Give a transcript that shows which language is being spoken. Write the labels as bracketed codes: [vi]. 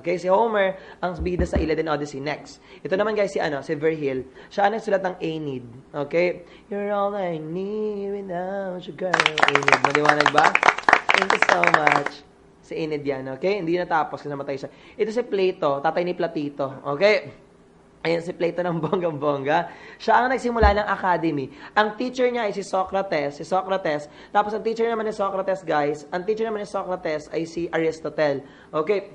[tl] Okay? Si Homer ang bida sa Iliad and Odyssey. Next. Ito naman guys si Virgil. Siya ang nagsulat ng Aeneid. Okay? [en] You're all I need without you, girl. [tl] Aeneid. Maliwanag ba? [en] Thank you so much. [tl] Si Aeneid yan. Okay? Hindi natapos kasi namatay siya. Ito si Plato, tatay ni Platito. Okay? Ayan si Plato ng bonggang-bongga. Siya ang nagsimula ng academy. Ang teacher niya ay si Socrates. Tapos ang teacher naman ni Socrates, guys, ay si Aristotle. Okay?